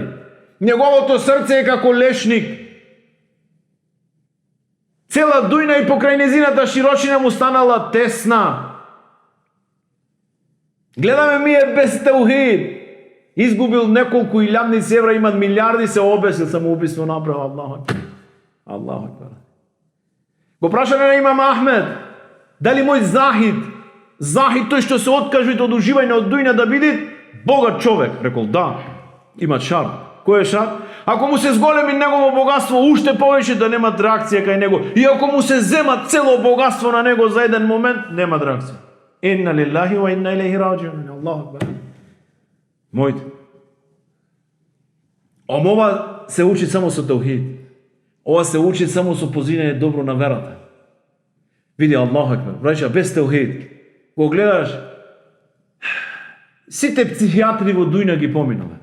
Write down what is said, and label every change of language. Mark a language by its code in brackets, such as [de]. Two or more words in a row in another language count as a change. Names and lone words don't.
[mk] Неговото срце е како лешник. Цела дујна и покрај незината широчина му станала тесна. Гледаме ми е без таухид. Изгубил неколку илјадници евра, имат милиарди, се обесил, самоубиство направил. [ar] الله أكبر. [mk] Го прашале на имам Ахмед, дали мој Захид тој што се откажува од уживање од дујна да биде богат човек. Рекол да, има шарт. Кој е шарт? Ако му се зголеми негово богатство уште повеќе, да нема реакција кај него. И ако му се зема цело богатство на него за еден момент, нема реакција. [ar] إنا لله وإنا إليه راجعون. الله أكبر. [mk] Моите. Ова се учи само со таухид. Ова се учи само со позирање добро на верата. Види [ar] الله أكبر. [mk] Браќа, без таухид го гледаш, сите психијатри во дујна ги поминале.